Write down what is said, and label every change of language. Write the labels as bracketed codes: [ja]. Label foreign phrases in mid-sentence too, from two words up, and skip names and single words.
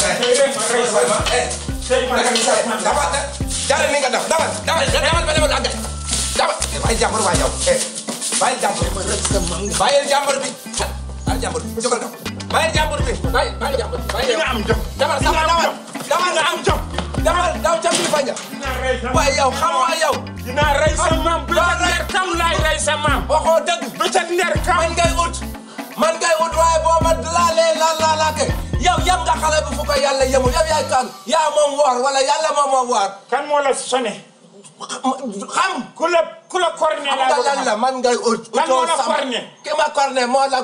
[wo] dama jàll ni nga def dama àggal dama bàyyi jàmbur waay yow bàyyi jàmbur bàyyi jàmbur bi jógal ka bàyyi jàmbur bi bàyyi jàmbur di nga am jom dama nga am jom dama daw ca bi faña waaye yow xam nga yow dinaa rey sa maam bëccëg nder kam laay rey sa maam waxoo dëgg bëccëg nder kam man ngay ut waaye boo ma laalee laake yow yam nga xale bu fu ko yàlla yemul yow yaay kan yaa moom woor wala yàlla moom woor kan moo la sone xam ku la corné la lan la man ngay ut kan moo la corné ki ma corné moo la